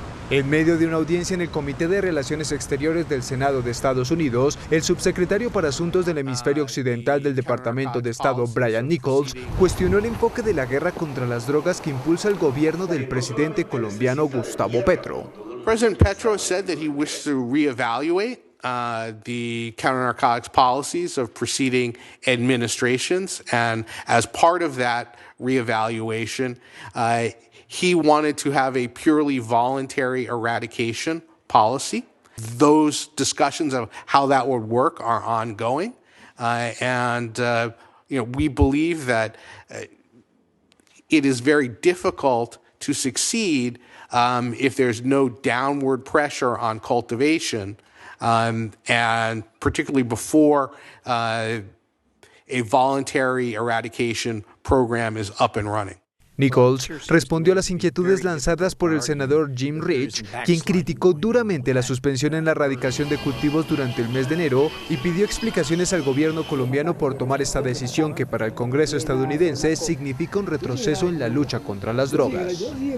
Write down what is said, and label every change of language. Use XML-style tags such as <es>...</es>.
<es>En medio de una audiencia en el Comité de Relaciones Exteriores del Senado de Estados Unidos, el subsecretario para Asuntos del Hemisferio Occidental del Departamento de Estado, Brian Nichols, cuestionó el enfoque de la guerra contra las drogas que impulsa el gobierno del presidente colombiano Gustavo Petro.</es> <en>President Petro said that he wished to reevaluate the counter-narcotics policies of preceding administrations, and as part of that reevaluation, he wanted to have a purely voluntary eradication policy. Those discussions of how that would work are ongoing, we believe that it is very difficult to succeed if there's no downward pressure on cultivation. And particularly before a voluntary eradication program is up and running.</en> <es>Nichols respondió a las inquietudes lanzadas por el senador Jim Rich, quien criticó duramente la suspensión en la erradicación de cultivos durante el mes de enero y pidió explicaciones al gobierno colombiano por tomar esta decisión que para el Congreso estadounidense significa un retroceso en la lucha contra las drogas.</es>